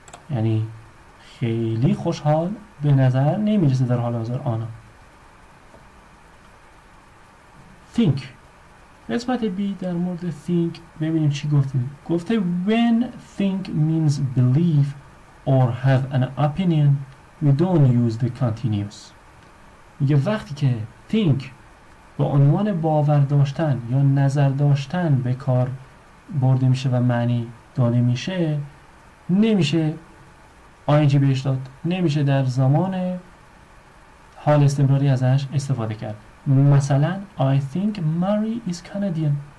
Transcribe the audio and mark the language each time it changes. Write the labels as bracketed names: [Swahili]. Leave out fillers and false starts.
[Persian] یعنی خیلی خوشحال به نظر نمیرسه در حال حاضر آنا. [English] think [Persian] قسمت B در مورد think ببینیم چی گفته [English] when think means believe or have an opinion we don't use the continuous. [Persian] میگه وقتی که think با عنوان باور داشتن یا نظر داشتن به کار برده میشه و معنی داده میشه، نمیشه ING بهش داد، نمیشه در زمان حال استمراری ازش استفاده کرد. مثلا [English] I think Mary is Canadian.